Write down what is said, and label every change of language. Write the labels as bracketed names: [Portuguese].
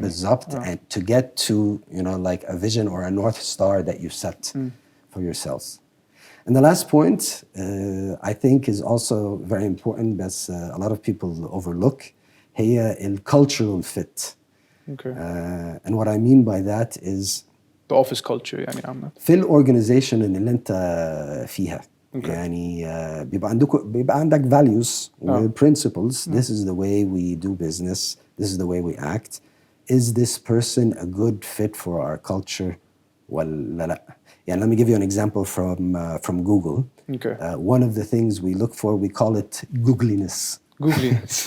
[English] بالظبط, and to get to like a vision or a north star that you set for yourselves. And the last point I think is also very important, but a lot of people overlook, هي cultural fit. Okay. And what I mean by that is The office culture [Arabic] يعني عامة. في الاورجنايزيشن اللي انت فيها. [English] Okay. [Arabic] يعني بيبقى عندك values و principles. [English] This is the way we do business. This is the way we act. Is this person a good fit for our culture [Arabic] ولا لا? [English] Yeah, let me give you an example from Google. Okay. One of the things we look for, we call it googliness. Googliness.